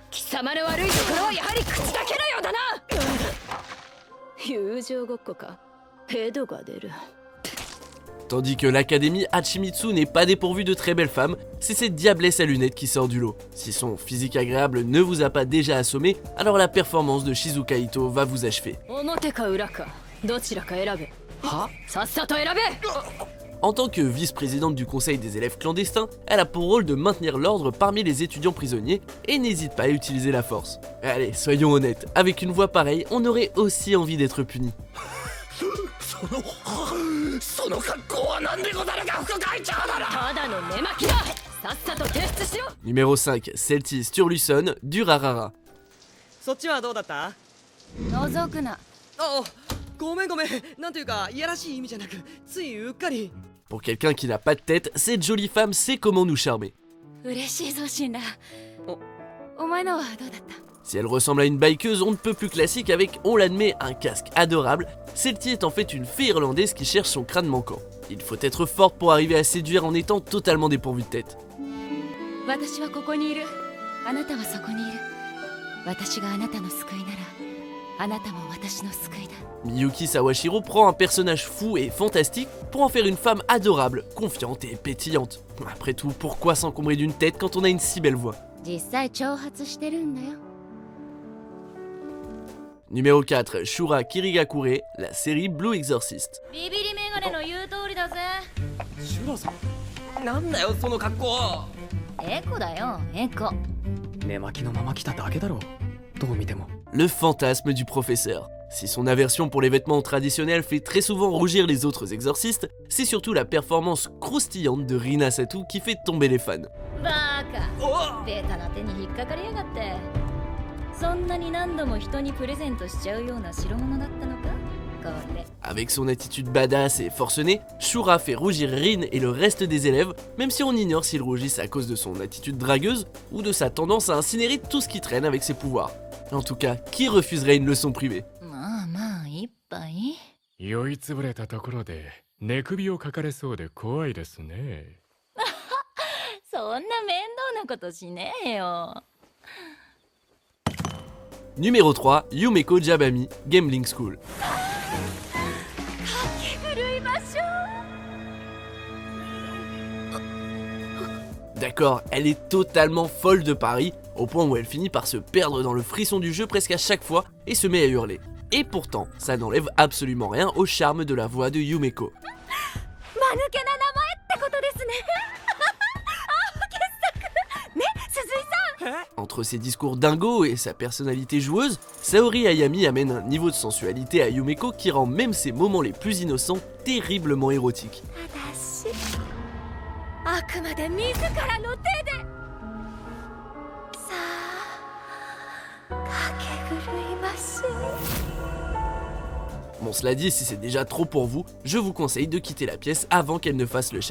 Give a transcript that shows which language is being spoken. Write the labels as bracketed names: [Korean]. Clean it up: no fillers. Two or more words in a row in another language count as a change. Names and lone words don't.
[French] Tandis que l'académie Hachimitsu n'est pas dépourvue de très belles femmes, c'est cette diablesse à lunettes qui sort du lot. Si son physique agréable ne vous a pas déjà assommé, alors la performance de Shizuka Ito va vous achever. [Japanese] さっさと選べ。 [French] En tant que vice-présidente du conseil des élèves clandestins, elle a pour rôle de maintenir l'ordre parmi les étudiants prisonniers et n'hésite pas à utiliser la force. Allez, soyons honnêtes, avec une voix pareille, on aurait aussi envie d'être puni. Numéro 5, Celtis Turluson du Rarara. [Japanese] そっちはどうだった？覗くな。あ、ごめん。なんというかいやらしい意味じゃなく、ついうっかり。 [French] Pour quelqu'un qui n'a pas de tête, cette jolie femme sait comment nous charmer. [Japanese] 嬉しいぞシンラ。お前のはどうだった？ [French] Si elle ressemble à une bikeuse, on ne peut plus classique avec, on l'admet, un casque adorable, Celtis est en fait une fée irlandaise qui cherche son crâne manquant. Il faut être forte pour arriver à séduire en étant totalement dépourvue de tête. [Japanese] 私はここにいる。あなたはそこにいる。私があなたの救いなら、あなたも私の救いだ。 [French] Miyuki Sawashiro prend un personnage fou et fantastique pour en faire une femme adorable, confiante et pétillante. Après tout, pourquoi s'encombrer d'une tête quand on a une si belle voix? [Japanese] 実際挑発してるんだよ。 [French] Numéro 4, Shura Kirigakure, la série Blue Exorcist. [Japanese] ビビリメガネの言う通りだぜ。シュラさん。なんだよその格好。エコだよ、エコ。寝巻きのまま来ただけだろ。どう見ても。 [French] Le fantasme du professeur. Si son aversion pour les vêtements traditionnels fait très souvent rougir les autres exorcistes, c'est surtout la performance croustillante de Rina Satou qui fait tomber les fans. [Japanese] バカ。おっ。ベタな手に引っかかりやがって。そんなに何度も人にプレゼントしちゃうような代物だったのか？これ。 [French] Avec son attitude badass et forcenée, Shura fait rougir Rin et le reste des élèves, même si on ignore s'ils rougissent à cause de son attitude dragueuse ou de sa tendance à incinérer tout ce qui traîne avec ses pouvoirs. En tout cas, qui refuserait une leçon privée? [Japanese] まあまあ一杯。酔いつぶれたところで寝首をかかれそうで怖いですね。そんな面倒なことしねえよ。 [French] Numéro 3, Yumeko Jabami, [English] Gambling School. [Japanese] 古い場所。 [French] D'accord, elle est totalement folle de Paris, au point où elle finit par se perdre dans le frisson du jeu presque à chaque fois et se met à hurler. Et pourtant, ça n'enlève absolument rien au charme de la voix de Yumeko. [Japanese] 間抜けな名前ってことですね。あ、傑作。ね、鈴井さん。 [French] Entre ses discours dingos et sa personnalité joueuse, Saori Ayami amène un niveau de sensualité à Yumeko qui rend même ses moments les plus innocents terriblement érotiques. [Japanese] 私、あくまで自らの手で。さあ、かけ狂いましょう。 [French] Bon, cela dit, si c'est déjà trop pour vous, je vous conseille de quitter la pièce avant qu'elle ne fasse le chat.